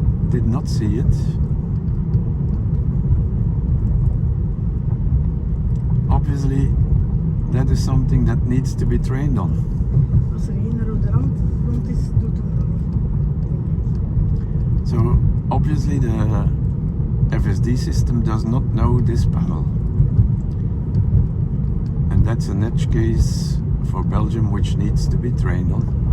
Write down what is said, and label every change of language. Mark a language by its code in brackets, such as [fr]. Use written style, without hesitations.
[en] Did not see it. Obviously, that is something that needs to be trained on. [nl] Als er één rode rond is, doet hem dat niet. [en] So obviously the FSD system does not know this panel. And that's an edge case for Belgium which needs to be trained on.